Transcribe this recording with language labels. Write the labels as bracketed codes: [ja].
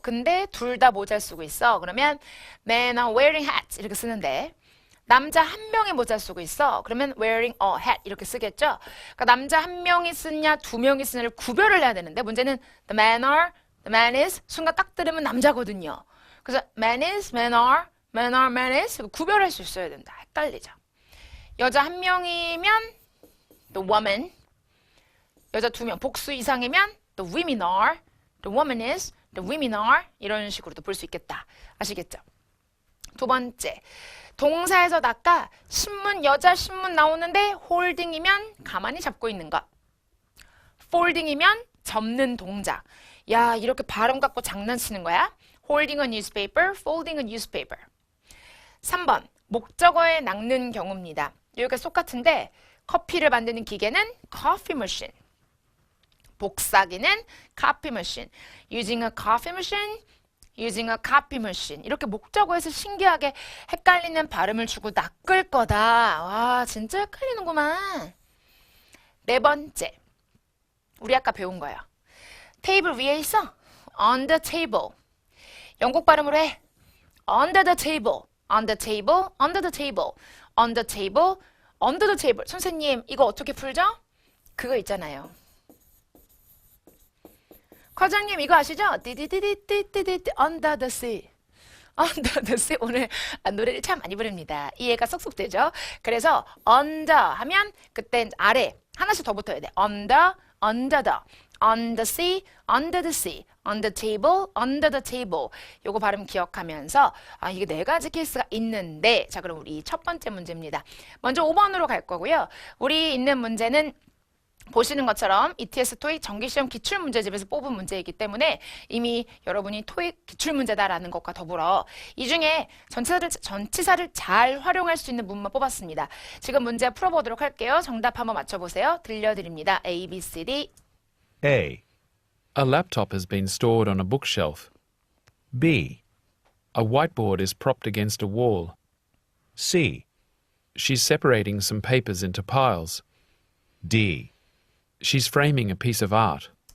[ko] 근데 둘 다 모자를 쓰고 있어. 그러면 [en] men are wearing hats [ko] 이렇게 쓰는데 남자 1명이 모자를 쓰고 있어. 그러면 [en] wearing a hat [ko] 이렇게 쓰겠죠. 그러니까 남자 1명이 쓰냐 2명이 쓰냐를 구별을 해야 되는데 문제는 [en] the man is [ko] 순간 딱 들으면 남자거든요. 그래서 [en] man is, man are, man is [ko] 구별할 수 있어야 된다. 헷갈리죠. 여자 1명이면 [en] the woman, [ko] 여자 2명, 복수 이상이면 [en] the women are, the woman is, [ko] the women are 이런 식으로도 볼 수 있겠다. 아시겠죠? 두 번째, 동사에서 낚아 신문, 여자 신문 나오는데 holding이면 가만히 잡고 있는 것, folding이면 접는 동작. 야, 이렇게 발음 갖고 장난치는 거야? [en] holding a newspaper, folding a newspaper. [ko] 3번, 목적어에 낚는 경우입니다. 여기가 똑같은데 커피를 만드는 기계는 coffee machine. 복사기는 [en] copy machine. using a coffee machine, using a copy machine. [ko] 이렇게 목적어에서 신기하게 헷갈리는 발음을 주고 낚을 거다. 와, 진짜 헷갈리는구만. 4번째, 우리 아까 배운 거예요. 테이블 위에 있어. [en] on the table. [ko] 영국 발음으로 해. [en] under the table, on the table, under the table, on the table, under the table. [ko] 선생님, 이거 어떻게 풀죠? 그거 있잖아요. 과장님, 이거 아시죠? [en] 띠디디디디디디 under the sea. under the sea. [ko] 오늘 노래를 참 많이 부릅니다. 이해가 쏙쏙 되죠? 그래서 under 하면 그땐 아래 하나씩 더 붙어야 돼. [en] under, under the. on the sea, under the sea, on the table, under the table. [ko] 요거 발음 기억하면서 아, 이게 4가지 케이스가 있는데 자, 그럼 우리 첫 번째 문제입니다. 먼저 5번으로 갈 거고요. 우리 있는 문제는 보시는 것처럼 ETS 토익 정기시험 기출문제집에서 뽑은 문제이기 때문에 이미 여러분이 토익 기출문제다라는 것과 더불어 이 중에 전치사를 잘 활용할 수 있는 문만 뽑았습니다. 지금 문제 풀어보도록 할게요. 정답 한번 맞춰보세요. 들려드립니다. A, B, C, D. [en] A. A laptop has been stored on a bookshelf. B. A whiteboard is propped against a wall. C. She's separating some papers into piles. D. She's framing a piece of art.